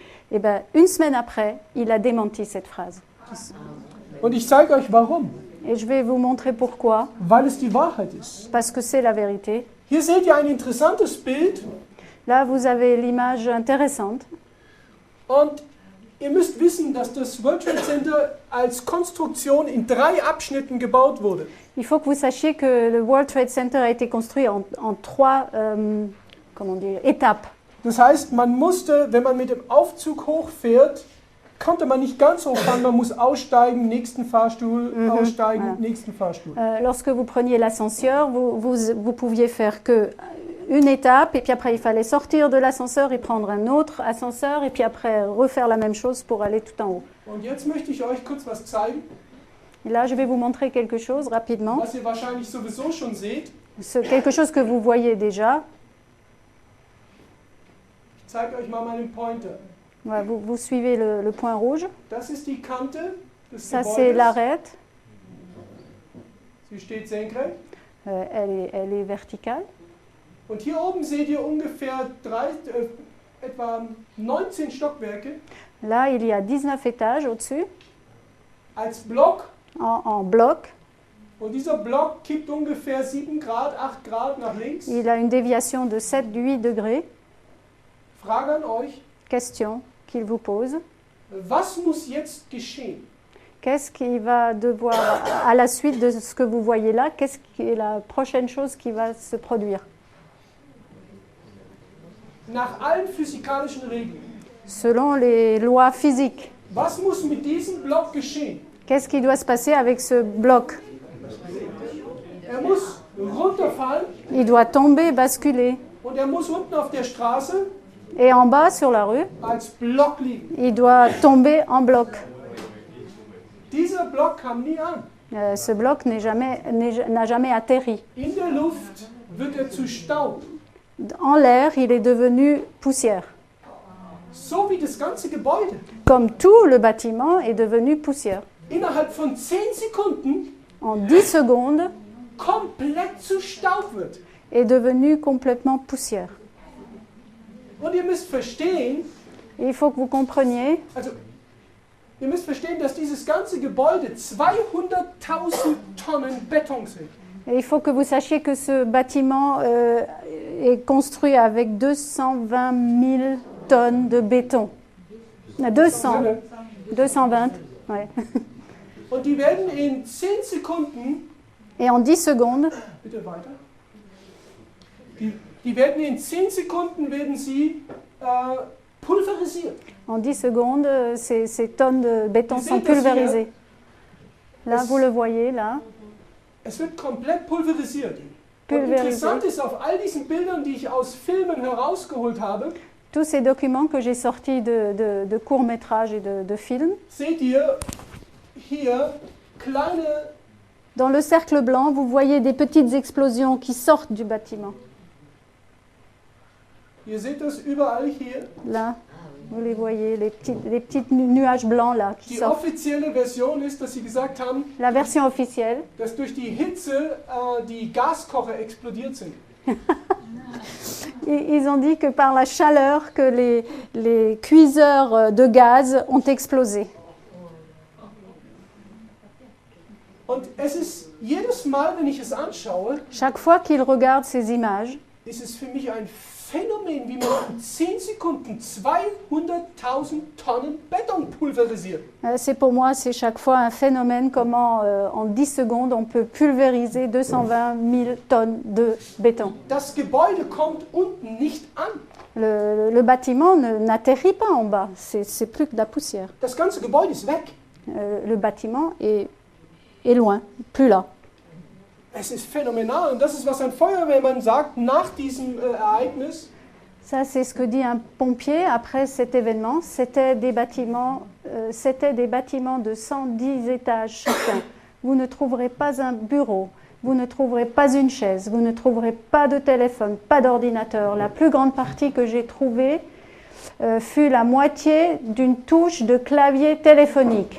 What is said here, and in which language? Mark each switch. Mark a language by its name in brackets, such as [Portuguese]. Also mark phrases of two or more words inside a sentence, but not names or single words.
[French] Et ben, une semaine après, il a démenti cette phrase. [German] Und ich zeige euch warum. [French] Et je vais vous montrer pourquoi. [German] Weil es die Wahrheit ist. [French] Parce que c'est la vérité. [German] Hier seht ihr ein interessantes Bild. [French] Là, vous avez l'image intéressante. [German] Und ihr müsst wissen, dass das World Trade Center als Konstruktion in 3 Abschnitten gebaut wurde. [French] Il faut que vous sachiez que le World Trade Center a été construit en 3 étapes. [German] Das heißt, man musste, wenn man mit dem Aufzug hochfährt, konnte man nicht ganz hochfahren, man muss aussteigen, nächsten Fahrstuhl, aussteigen, voilà. Nächsten Fahrstuhl. [French] Lorsque vous preniez l'ascenseur, vous pouviez faire que une étape, et puis après il fallait sortir de l'ascenseur et prendre un autre ascenseur, et puis après refaire la même chose pour aller tout en haut. [German] Und jetzt möchte ich euch kurz was zeigen. [French] Et là, je vais vous montrer quelque chose rapidement. [German] Was ihr wahrscheinlich sowieso schon seht. [French] Quelque chose que vous voyez déjà. [German] Ich zeige euch mal meinen Pointer. [French] Ouais, vous suivez le point rouge. [German] Das ist die Kante des [French] Ça, [German] Gebäudes. [French] c'est l'arête. [German] Sie steht senkrecht. [French] Elle est verticale. [German] Und hier oben seht ihr ungefähr etwa 19 Stockwerke. [French] Là, il y a 19 étages au-dessus. [German] Als Block. [French] En bloc. [German] Und dieser Block kippt ungefähr 7 Grad, 8 Grad nach links. [French] Il a une déviation de 7-8 degrés. [German] Frage an euch. [French] Question qu'il vous pose. [German] Was muss jetzt geschehen? [French] Qu'est-ce qui va devoir, à la suite de ce que vous voyez là, qu'est-ce qui est la prochaine chose qui va se produire? [German] Nach allen physikalischen Regeln. [French] Selon les lois physiques. [German] Was muss mit diesem Block geschehen? [French] Qu'est-ce qui doit se passer avec ce bloc? [German] Er muss runterfallen. [French] Il doit tomber, basculer. [German] Und er muss unten auf der Straße [French] Et en bas, sur la rue, [German] als Block liegen. [French] il doit tomber en bloc. [German] Dieser Block kam nie an. [French] Ce bloc n'a jamais atterri. [German] In der Luft wird er zu Staub. [French] En l'air, il est devenu poussière. [German] So wie das ganze Gebäude. [French] Comme tout le bâtiment est devenu poussière. [German] Innerhalb von 10 Sekunden [French] en 10 secondes, [German] komplett zu Staub wird. [French] Est devenu complètement poussière. [German] Und ihr müsst verstehen, [French] il faut que vous compreniez, [German] also, ihr müsst verstehen, dass dieses ganze Gebäude 200.000 Tonnen Beton sind. [French] Et il faut que vous sachiez que ce bâtiment est construit avec 220 000 tonnes de béton. 220, ouais. [German] Und die werden in 10 Sekunden, [French] et en 10 secondes, [German] bitte weiter, die werden in 10 Sekunden werden sie pulverisiert. [French] En 10 secondes, ces tonnes de béton sont pulvérisées. Là, vous le voyez, là. [German] Es wird komplett pulverisiert. [French] pulvérisé. [German] interessant ist, auf all diesen Bildern, die ich aus Filmen herausgeholt habe, [French] Tous ces documents que j'ai sortis de courts-métrages et de films, [German] seht ihr hier kleine, [French] dans le cercle blanc, vous voyez des petites explosions qui sortent du bâtiment. [German] ihr seht das überall hier. [French] Là, vous les voyez, les petits nuages blancs là qui [German] Die [French] sortent. [German] offizielle Version ist, dass sie gesagt haben, [French] La version officielle, [German] dass durch die Hitze die Gaskocher explodiert sind. [French] ils ont dit que par la chaleur, que les cuiseurs de gaz ont explosé. [German] Und es ist jedes Mal, wenn ich es anschaue, [French] Chaque fois qu'ils regardent ces images, [German] ist es für mich ein Phänomen, wie man in 10 Sekunden 200.000 Tonnen Beton pulverisiert. [French] c'est pour moi, c'est chaque fois un phénomène comment en 10 secondes on peut pulvériser 220 000 tonnes de béton. [German] Das Gebäude kommt unten nicht an. [French] Le bâtiment n'atterrit pas en bas, c'est plus que de la poussière. [German] Das ganze Gebäude ist weg. [French] Le bâtiment est loin, plus là. [German] Es ist phänomenal und das ist, was ein Feuerwehrmann sagt nach diesem Ereignis. [French] Ça, c'est ce que dit un pompier après cet événement. C'était des bâtiments de 110 étages chacun. Vous ne trouverez pas un bureau, vous ne trouverez pas une chaise, vous ne trouverez pas de téléphone, pas d'ordinateur. La plus grande partie que j'ai trouvée fut la moitié d'une touche de clavier téléphonique.